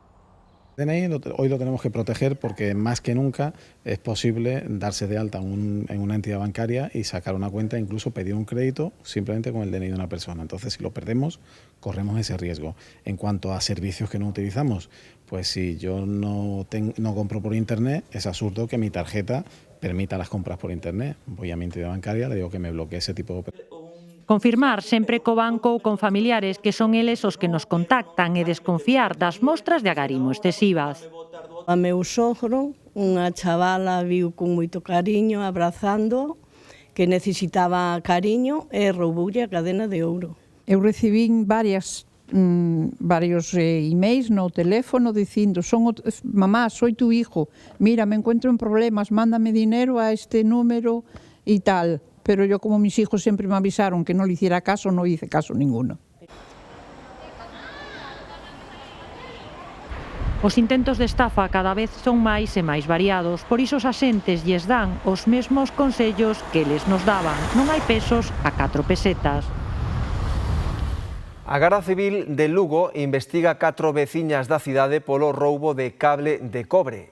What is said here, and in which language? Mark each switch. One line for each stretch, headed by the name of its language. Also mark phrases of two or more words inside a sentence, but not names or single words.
Spanish: DNI hoy lo tenemos que proteger porque más que nunca es posible darse de alta en una entidad bancaria y sacar una cuenta, incluso pedir un crédito simplemente con el DNI de una persona. Entonces, si lo perdemos, corremos ese riesgo. En cuanto a servicios que no utilizamos, pues si yo no compro por internet, es absurdo que mi tarjeta permita las compras por internet. Voy a mi entidad bancaria, le digo que me bloquee ese tipo de operaciones.
Galician: Confirmar sempre co banco ou con familiares que son eles os que nos contactan e desconfiar das mostras de agarimo excesivas. A meu sogro, unha chavala viu con moito cariño abrazando, que necesitaba cariño e rouboulle a cadena de ouro. Eu recibín varios emails no teléfono dicindo:
Spanish: mamá, soy tu hijo, mira, me encuentro en problemas, mándame dinero a este número y tal. Pero yo, como mis hijos siempre me avisaron que no le hiciera caso, no hice caso ninguno.
Galician: Os intentos de estafa cada vez son máis e máis variados, por iso os axentes lles dan os mesmos consellos que eles nos daban. Non hai pesos a 4 pesetas. A Garda Civil de Lugo investiga 4 veciñas da cidade polo roubo de cable de cobre.